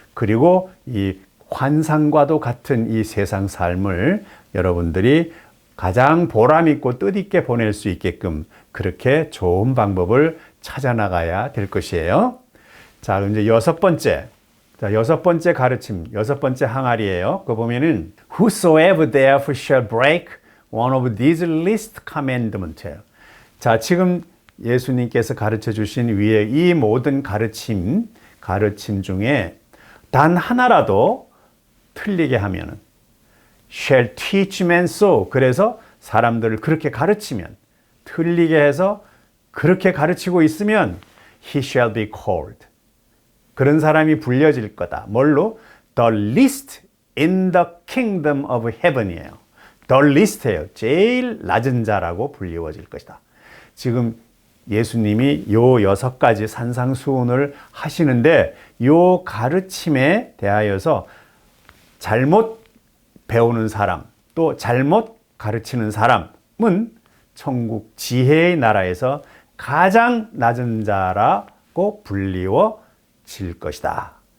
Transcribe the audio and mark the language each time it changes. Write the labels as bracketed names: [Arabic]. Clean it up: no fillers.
[Korean] 그리고 이 환상과도 같은 이 세상 삶을 여러분들이 가장 보람있고 뜻있게 보낼 수 있게끔 그렇게 좋은 방법을 찾아나가야 될 것이에요. 자, 이제 여섯 번째 가르침, 여섯 번째 항아리예요. 그거 보면은 [English] Whosoever therefore shall break one of these least commandments. [Korean] 자, 지금 예수님께서 가르쳐 주신 위에 이 모든 가르침 중에 단 하나라도 틀리게 하면은 [English] shall teach men so, [Korean] 그래서 사람들을 그렇게 가르치면, 틀리게 해서 그렇게 가르치고 있으면 [English] he shall be called, [Korean] 그런 사람이 불려질 거다. 뭘로? [English] The least in the kingdom of heaven이에요. The least예요. [Korean] 제일 낮은 자라고 불리워질 것이다. 지금 예수님이 요 6가지 산상수훈을 하시는데 요 가르침에 대하여서 잘못 배우는 사람, 또 잘못 가르치는 사람은 천국 지혜의 나라에서 가장 낮은 자라고 불리워질 것이다.